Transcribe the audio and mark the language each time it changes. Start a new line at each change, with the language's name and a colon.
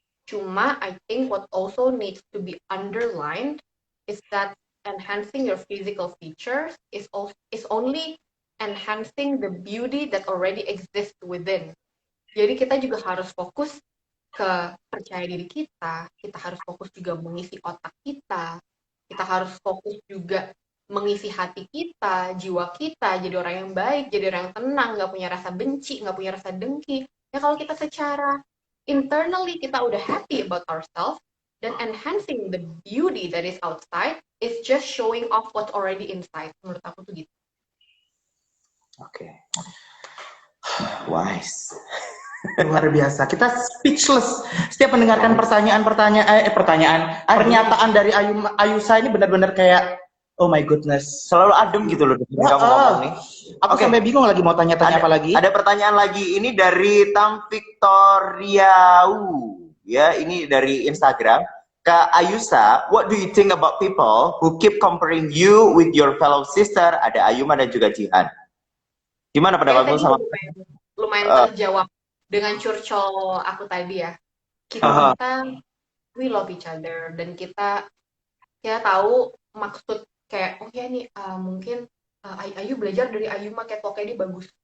Indonesian: Cuma
English: I think what also needs to be underlined is that enhancing your physical features is only enhancing the beauty that already exists within.
Indonesian: Jadi kita juga harus fokus ke percaya diri kita harus fokus juga mengisi otak kita harus fokus juga mengisi hati kita, jiwa kita, jadi orang yang baik, jadi orang yang tenang, nggak punya rasa benci, nggak punya rasa dengki. Ya kalau kita secara internally kita udah
English: happy about ourselves, dan enhancing the beauty that is outside is just showing off what's already inside.
Indonesian: Menurut aku tuh gitu. Oke. Wise. Luar biasa. Kita speechless setiap mendengarkan pernyataan dari Ayusa ini benar-benar kayak
English: oh my goodness.
Indonesian: Selalu adem gitu loh kamu ngomong nih. Aku sampai bingung lagi mau tanya-tanya apa lagi. Ada pertanyaan lagi ini dari Tam Victoriau. Ya, ini dari Instagram.
English: Kak Ayusa, what do you think about people who keep comparing you with your fellow sister?
Indonesian: Ada Ayuma dan juga Jihan. Gimana pendapatmu sama? Lumayan terjawab dengan curcol aku tadi ya. Kita
English: we love each other
Indonesian: dan kita tahu maksud kayak ya nih mungkin Ayu belajar dari Ayuma catwalk-nya dia bagus.